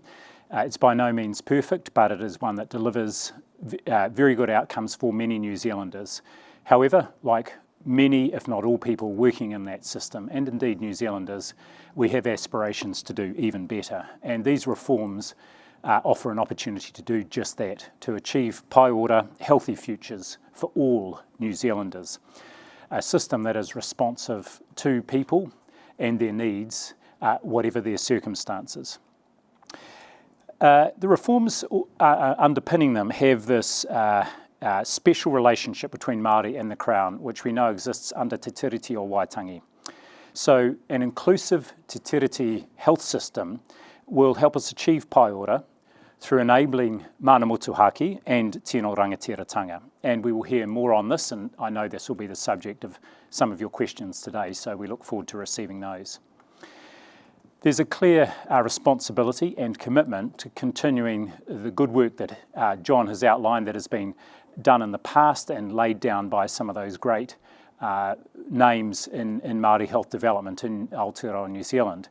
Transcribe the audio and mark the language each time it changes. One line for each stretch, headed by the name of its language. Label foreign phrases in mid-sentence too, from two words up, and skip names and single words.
English: It's by no means perfect, but it is one that delivers very good outcomes for many New Zealanders. However, like many, if not all people working in that system, and indeed New Zealanders, we have aspirations to do even better. And these reforms offer an opportunity to do just that, to achieve
Māori: pai ora,
English: healthy futures for all New Zealanders. A system that is responsive to people and their needs, whatever their circumstances. The reforms underpinning them have this special relationship between Māori and the Crown, which we know exists under Te Tiriti or Waitangi. So an inclusive Te Tiriti health system will help us achieve
Māori: pai ora
English: through enabling
Māori: mana motuhake
English: and
Māori: tino rangatiratanga.
English: And we will hear more on this, and I know this will be the subject of some of your questions today, so we look forward to receiving those. There's a clear responsibility and commitment to continuing the good work that John has outlined that has been done in the past and laid down by some of those great names in Māori health development in Aotearoa, New Zealand.